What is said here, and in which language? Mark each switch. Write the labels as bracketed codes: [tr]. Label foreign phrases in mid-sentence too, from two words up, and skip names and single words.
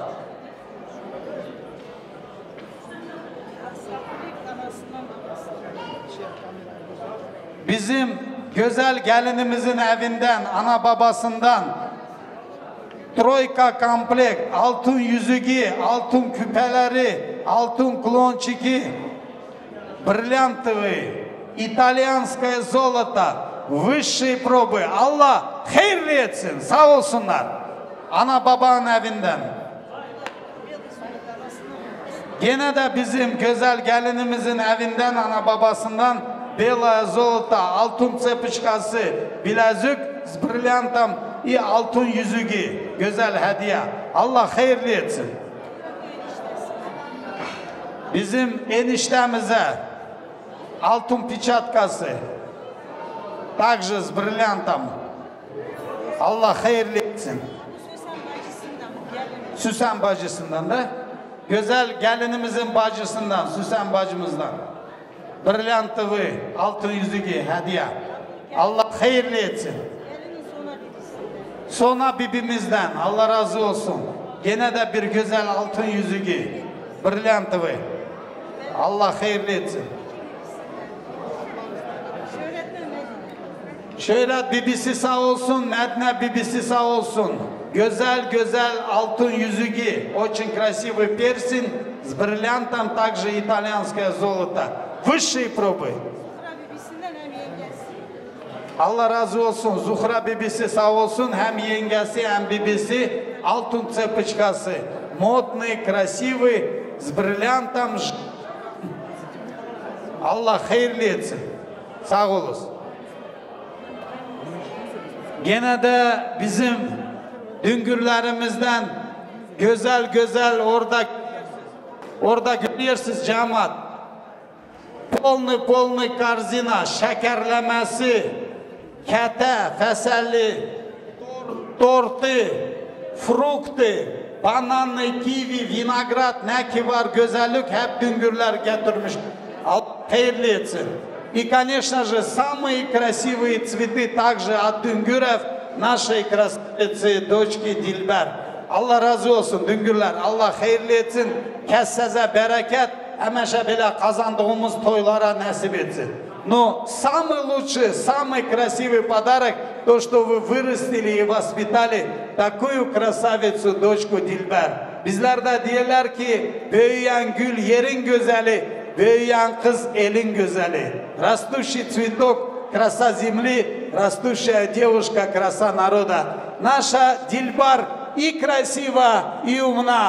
[tr] Bizim güzel gelinimizin evinden, ana babasından Troika komplekt, altın yüzüğü, altın küpeleri, altın klonçiki, [ru] бриллиантовые, итальянское золото, высшие пробы. [tr] Allah hayırlı etsin, sağ olsunlar. Ana babanın evinden. Gene de bizim güzel gelinimizin evinden, ana babasından [ru] белое золото, [tr] altın цепочкасы, bilezik, [ru] с бриллиантом [tr] и altın yüzüğü, güzel hediye. Allah hayırlı etsin. Bizim eniştemize altın piçatkası, [ru] также с бриллиантом. [tr] Allah hayırlı etsin. Süsen bacısından da, güzel gelinimizin bacısından, Süsen bacımızdan. Brilliantlı altın yüzüğü hediye. Allah hayırlı etsin. Sona bibimizden Allah razı olsun. Gene de bir güzel altın yüzüğü. Brilliantlı. Allah hayırlı etsin. Şöyle bibisi sağ olsun, Medine bibisi sağ olsun. Güzel güzel altın yüzüğü. [ru] Очень красивый перстень с бриллиантом, также итальянское золото. Высшие пробы. [tr] Allah razı olsun. Zuhra bibisi sağ olsun. Hem yengesi hem bibisi. Altın цепочкасы. [ru] Модный, красивый, с бриллиантом. [tr] Allah hayırlı etsin. Sağ olasın. Gene de bizim düngürlerimizden güzel orada görüyorsunuz cemaat. [ru] Полная корзина, [tr] şekerlemesi, kete, feselli, tortu, fruktu, bananlı, kivi, vinagrat, ne ki var güzellik hep düngürler getirmiş. Allah hayırlı etsin. [ru] И, конечно же, самые красивые цветы также от Düngürев, нашей красавицы, дочки Дильбер. [tr] Allah razı olsun Düngürler. Allah hayırlı etsin. Kesseze bereket. Hemeşe bile kazandığımız toylara nasip etsin. [ru] Но самый лучший, самый красивый подарок, то, что вы вырастили и воспитали такую красавицу, дочку Дильбер. [tr] Bizler de diyorlar ki, büyüyen gül yerin güzeli, büyüyen kız elin güzeli. [ru] Растущий цветок, краса земли, растущая девушка, краса народа. Наша Дильбар и красива, и умна.